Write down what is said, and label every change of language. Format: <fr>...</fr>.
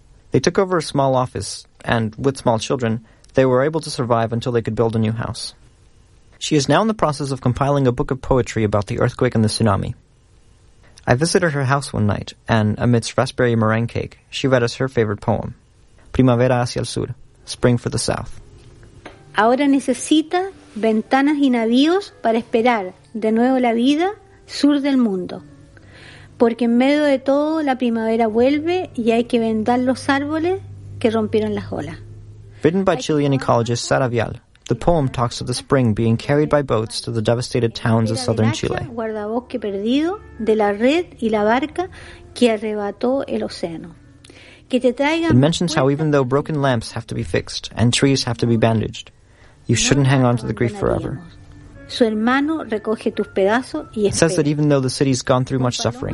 <en>They took over a small office, and with small children, they were able to survive until they could build a new house. She is now in the process of compiling a book of poetry about the earthquake and the tsunami. I visited her house one night, and amidst raspberry meringue cake, she read us her favorite poem, Primavera hacia el sur, Spring for the South.</en> <es>Ahora necesita ventanas y navíos para esperar de nuevo la vida sur del mundo. Porque en medio de todo la primavera vuelve y hay que vendar los árboles que rompieron las olas.</es> <en>Written by Chilean ecologist Sara Vial, the poem talks of the spring being carried by boats to the devastated towns of southern Chile.</en> <es>Guardabosque perdido de la red y la barca que arrebató el océano.</es> <en>It mentions how even though broken lamps have to be fixed and trees have to be bandaged, you shouldn't hang on to the grief forever.</en> <es>Su hermano recoge tus pedazos y espera.</es> <en>It says that even though the city's gone through much suffering,</en>